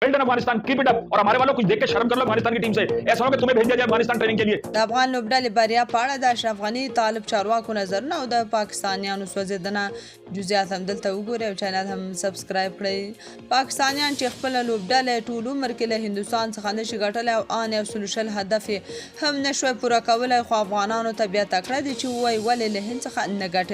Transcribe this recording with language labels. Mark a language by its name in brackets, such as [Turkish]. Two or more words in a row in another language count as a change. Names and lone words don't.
[English] well done Afghanistan, keep it up. [Urdu] اور ہمارے والوں کچھ دیکھ کے شرم کر لو افغانستان کی ٹیم سے، ایسا ہو کہ تمہیں بھیج دیا جائے افغانستان ٹریننگ کے لیے. [Pashto] د افغان لوبډلې بریا په اړه د اشرف غني طالب چارواکو نظرونه او د پاکستانیانو سوځېدنه جزئیات هم دلته وګورئ او چینل هم سبسکرایب کړئ. پاکستانیان چې خپله لوبډله ټول عمر کې له هندوستان څخه نشي ګټلی او ان یو سلو شل هدف یې هم نشوی پوره کولی، خو افغانانو ته بیا تکړه دي چې ووایي ولې له هند څخه نه ګټئ.